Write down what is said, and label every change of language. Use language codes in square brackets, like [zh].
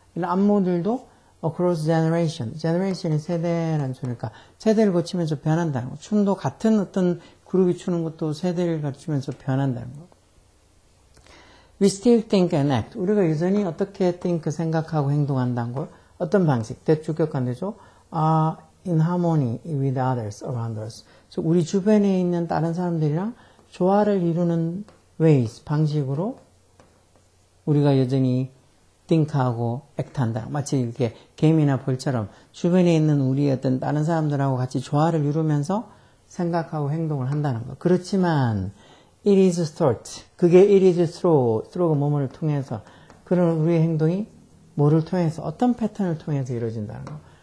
[ko] 이런 안무들도 [en] across generation [ko] 이 세대라는 소리니까 세대를 거치면서 변한다는 거. 춤도 같은 어떤 그룹이 추는 것도 세대를 거치면서 변한다는 거. [en] We still think and act. [ko] 우리가 여전히 어떻게 think, 생각하고 행동한다는 걸 어떤 방식, 대주격관되죠. [en] in harmony with others around us. [ko] 즉 우리 주변에 있는 다른 사람들이랑 조화를 이루는 ways, 방식으로 우리가 여전히 think하고 act한다. 마치 이렇게 개미나 벌처럼 주변에 있는 우리 어떤 다른 사람들하고 같이 조화를 이루면서 생각하고 행동을 한다는 거. 그렇지만 [en] it is thought. [ko] 그게 [en] it is through [ko] 가 뭐뭐를 통해서 그런 우리의 행동이 뭐를 통해서 어떤 패턴을 통해서 이루어진다는 거.